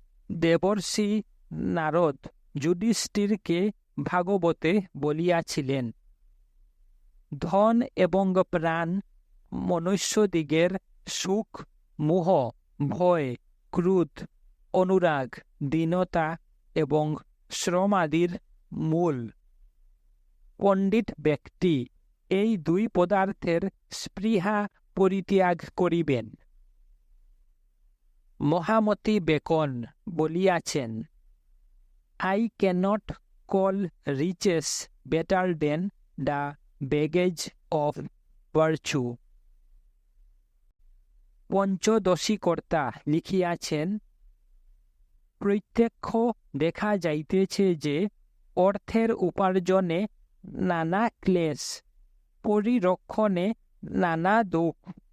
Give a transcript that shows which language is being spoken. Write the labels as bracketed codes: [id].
[bn] দেবর্ষি নারদ যুধিষ্ঠিরকে ভাগবতে বলিয়াছিলেন, ধন এবং প্রাণ মনুষ্যদিগের সুখ, মোহ, ভয়, ক্রোধ, অনুরাগ, দীনতা এবং শ্রমাদির মূল। পণ্ডিত ব্যক্তি এই দুই পদার্থের স্পৃহা পরিত্যাগ করিবেন। মহামতি beacon বলিয়াছেন, [en] I cannot call riches better than the baggage of virtue. [bn] পঞ্চদশী কর্তা লিখিয়াছেন, প্রত্যক্ষ দেখা যাইতেছে যে অর্থের উপার্জনে নানা ক্লেশ, পরিরক্ষণে নানা দুঃখ।